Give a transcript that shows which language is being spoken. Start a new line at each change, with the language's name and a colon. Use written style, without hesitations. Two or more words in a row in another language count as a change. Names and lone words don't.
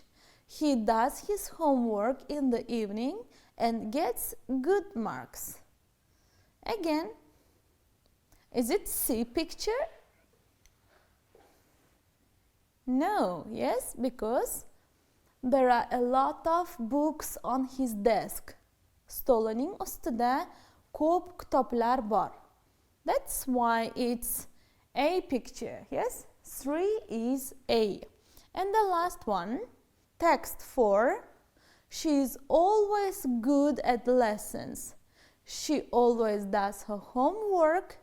English: He does his homework in the evening and gets good marks. Again, is it C picture? No, yes, because there are a lot of books on his desk.
Uzbek: Stolining ustida ko'p kitoblar bor.
English: That's why it's A picture, yes? 3 is A. And the last one, text 4. She is always good at lessons. She always does her homework.